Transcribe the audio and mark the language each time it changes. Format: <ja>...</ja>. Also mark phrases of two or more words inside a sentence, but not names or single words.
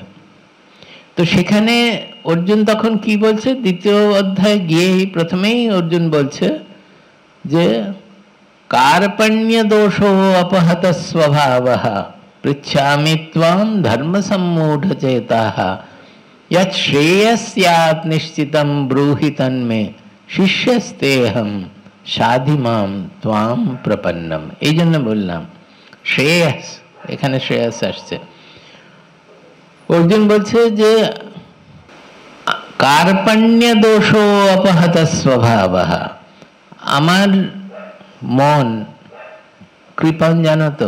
<bn>তো সেখানে অর্জুন তখন কি বলছে, দ্বিতীয় অধ্যায়ে গিয়েই প্রথমেই অর্জুন বলছে যে</bn> <sa>কার্পণ্য দোষো অপহত স্বভাবঃ পৃচ্ছামি ত্বাম ধর্ম সম্মূঢ় চেতাঃ यत् श्रेयस्यात् निश्चितं ब्रूहि तन्मे शिष्यस्तेहं সাধি মাম ত্বাম প্রপন্নম।</sa> <bn>এই জন্য বললাম শ্রেয়স, এখানে শ্রেয়স আসছে। অর্জুন বলছে যে</bn> <sa>কার্পণ্য দোষো অপহত স্বভাবঃ,</sa> <bn>আমার মন কৃপণ, জানো তো?</bn>